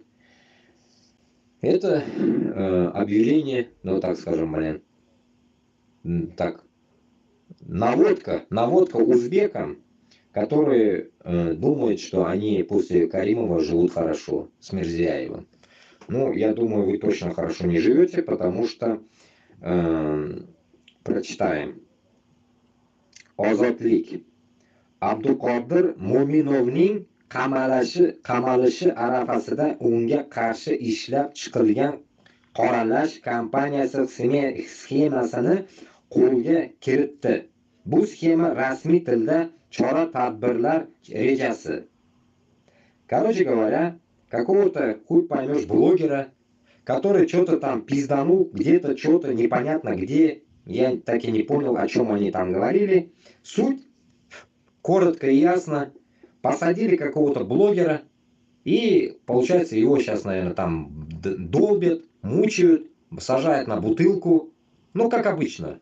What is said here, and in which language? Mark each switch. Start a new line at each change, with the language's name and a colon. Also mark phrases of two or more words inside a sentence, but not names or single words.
Russian: Это объявление, ну так скажем, блин, так, наводка узбекам, которые думают, что они после Каримова живут хорошо, с Мирзияевым. Ну, я думаю, вы точно хорошо не живете, потому что прочитаем.
Uzbek: Ozodlik. Abduqodir Mo'minovning qamalishi arafasida unga qarshi ishlab chiqilgan qoralash kompaniyasi sxemasini qo'lga kiritdi. Bu sxema rasmiy tilda chora-tadbirlar rejasi.
Russian: Короче говоря, какого-то хуй поймешь блогера, который что-то там пизданул, где-то что-то непонятно где, я так и не понял, о чем они там говорили. Суть, коротко и ясно, посадили какого-то блогера, и, получается, его сейчас, наверное, там долбят, мучают, сажает на бутылку, ну, как обычно.